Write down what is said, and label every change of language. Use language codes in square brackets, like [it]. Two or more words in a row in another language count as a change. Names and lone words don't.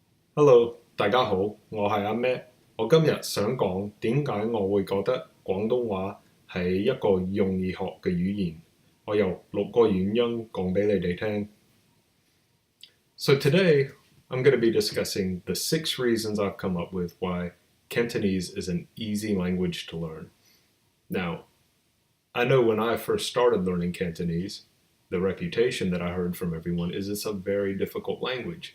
[yue] Hello，大家好，我係阿 Matt。我今日想講點解我會覺得廣東話係一個容易學嘅語言。我由6個原因講俾你哋聽。 [en] So today I'm going to be discussing the 6 reasons I've come up with why Cantonese is an easy language to learn. Now, I know when I first started learning Cantonese, the reputation that I heard from everyone is it's a very difficult language.